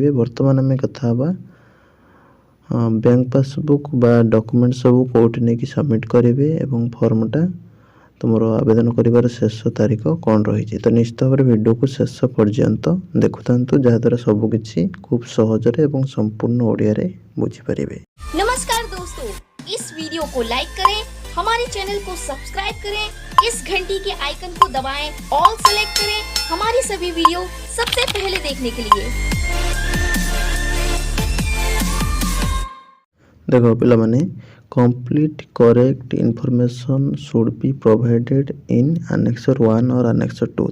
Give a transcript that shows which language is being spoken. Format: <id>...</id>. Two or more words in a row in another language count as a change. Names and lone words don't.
<or>ବର୍ତ୍ତମାନ ଆମେ କଥା ହେବା ବ୍ୟାଙ୍କ ପାସବୁକ୍ ବା ଡକୁମେଣ୍ଟ ସବୁ କେଉଁଠି ନେଇକି ସବମିଟ୍ କରିବେ ଏବଂ ଫର୍ମଟା ତୁମର ଆବେଦନ କରିବାର ଶେଷ ତାରିଖ କ'ଣ ରହିଛି। ତ ନିଶ୍ଚିତ ଭାବରେ ଭିଡ଼ିଓକୁ ଶେଷ ପର୍ଯ୍ୟନ୍ତ ଦେଖୁଥାନ୍ତୁ, ଯାହାଦ୍ୱାରା ସବୁକିଛି ଖୁବ୍ ସହଜରେ ଏବଂ ସମ୍ପୂର୍ଣ୍ଣ ଓଡ଼ିଆରେ ବୁଝିପାରିବେ।</or> <hi>नमस्कार दोस्तों, इस वीडियो को लाइक करें, हमारे चैनल को सब्सक्राइब करें, इस घंटी के आइकन को दबाएं,</hi> <en>all select</en> <hi>करें हमारी सभी वीडियो सबसे पहले देखने के लिए।</hi> <or>ଦେଖ ପିଲାମାନେ</or> <en>complete correct information should be provided in annexure 1 और annexure 2।</en>